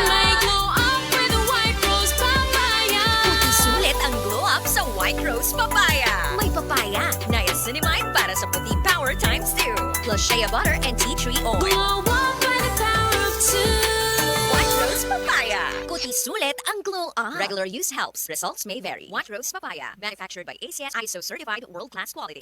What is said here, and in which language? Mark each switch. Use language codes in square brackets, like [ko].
[en] May glow up with White Rose Papaya. [tl] Puti sulit ang glow up sa White Rose Papaya. May papaya, niacinamide para sa puti [en] power times 2. Plus shea butter and tea tree oil. Glow up by the power of 2. White Rose Papaya. [tl] Puti sulit ang glow up. [en] Regular use helps. Results may vary. White Rose Papaya. Manufactured by ACS ISO certified world-class quality.